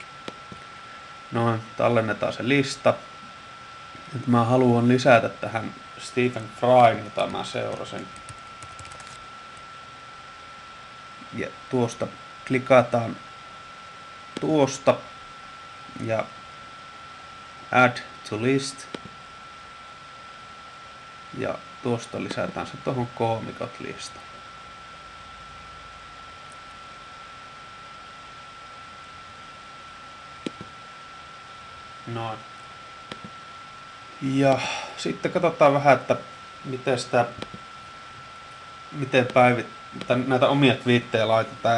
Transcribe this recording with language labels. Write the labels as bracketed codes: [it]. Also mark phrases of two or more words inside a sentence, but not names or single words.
[fi] Noin, tallennetaan se lista. Nyt mä haluan lisätä tähän Stephen Fryn, jota mä seurasin. Ja tuosta klikataan tuosta ja [en] add to list. [fi] Ja tuosta lisätään se tuohon koomikot listaan. Noin. Ja sitten katsotaan vähän, että miten näitä omia twiittejä laitetaan.